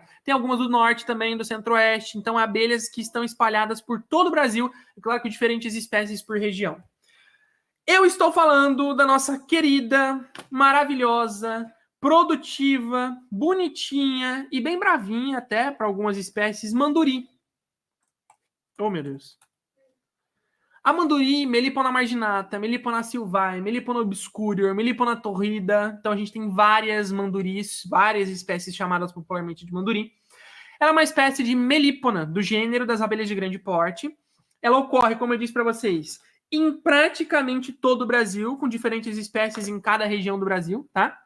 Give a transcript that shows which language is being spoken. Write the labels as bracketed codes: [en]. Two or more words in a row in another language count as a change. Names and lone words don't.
[pt] Tem algumas do Norte também, do Centro-Oeste, então abelhas que estão espalhadas por todo o Brasil, é claro que diferentes espécies por região. Eu estou falando da nossa querida, maravilhosa, produtiva, bonitinha e bem bravinha até para algumas espécies, manduri. Oh, meu Deus. A manduri, Melipona marginata, Melipona sylvae, Melipona obscurior, Melipona torrida. Então a gente tem várias manduris, várias espécies chamadas popularmente de manduri. Ela é uma espécie de melipona do gênero das abelhas de grande porte. Ela ocorre, como eu disse para vocês, em praticamente todo o Brasil, com diferentes espécies em cada região do Brasil, tá?